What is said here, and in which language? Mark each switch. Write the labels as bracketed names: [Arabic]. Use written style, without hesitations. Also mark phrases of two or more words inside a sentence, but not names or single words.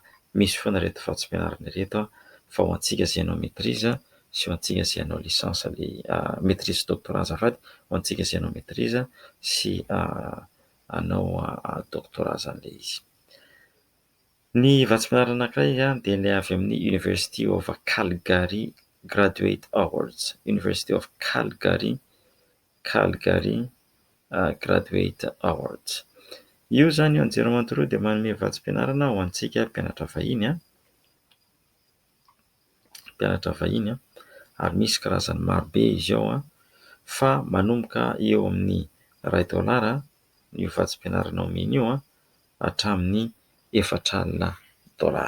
[Malagasy] Misy foana ireto vatsim-pianarana ireto fa ho antsika izay hanao maîtrise sy ho antsika izay hanao [French] licence maîtrise doctorat [Malagasy] azafady, ho antsika izay hanao maîtrise sy hanao doctorat zany ilay izy. Ny vatsim-pianarana anankiray dia ilay avy amin'ny University of Calgary Graduate Awards. University of Calgary Graduate Awards. Io zany io anjerimanontolo dia manome vatsim-pianarana ho antsika mpianatra vahiny ary misy karazany marobe izy ao fa manomboka eo amin'ny $2 io vatsim-pianarana omeny io hatramin'ny $4,000.